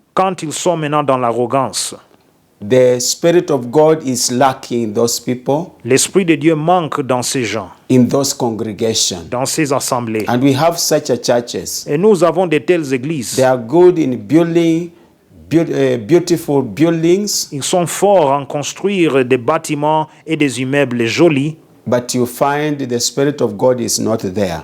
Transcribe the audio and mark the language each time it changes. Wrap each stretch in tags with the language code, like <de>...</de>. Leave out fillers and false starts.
<fr>Quand ils sont maintenant dans l'arrogance,</fr> <en>the Spirit of God is lacking in those people,</en> <fr>l'Esprit de Dieu manque dans ces gens,</fr> <en>in those congregations.</en> <fr>dans ces assemblées.</fr> <en>And we have such a churches.</en> <fr>Et nous avons de telles églises.</fr> <en>They are good in building beautiful buildings,</en> <fr>Ils sont forts en construire des bâtiments et des immeubles jolis,</fr> <en>but you find the Spirit of God is not there.</en>